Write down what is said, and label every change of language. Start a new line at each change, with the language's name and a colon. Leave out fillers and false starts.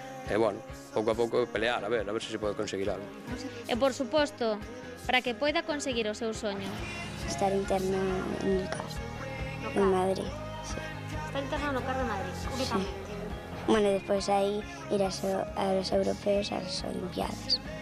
Galician: E, bueno, pouco a pouco pelear, a ver se pode conseguir algo. E, por suposto, para que poida conseguir o seu soño.
Spanish: Estar interna en el caso. En Madrid, sí.
Galician: Está internado no CAR de Madrid, únicamente. Bueno, despois aí ir aos europeos, ás olimpiadas.